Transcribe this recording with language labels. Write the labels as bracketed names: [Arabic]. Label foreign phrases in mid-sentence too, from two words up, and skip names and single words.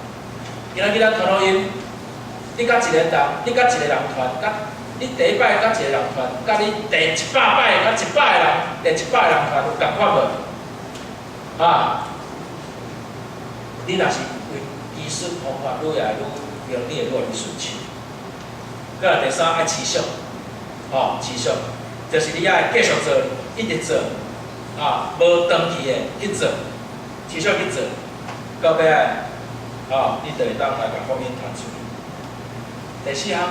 [Min Nan Chinese] 今仔日咱传福音，你甲一个人团，你第一摆甲一个人团，甲你第100摆甲100个人，第100个人团有共款无？你若是为技术方法愈来愈用，你会愈来愈顺畅。再来第三爱持续，持续，就是你爱继续做，一直做，无断去的去做，持续去做，到尾你就会当来甲福音传出去。第四项。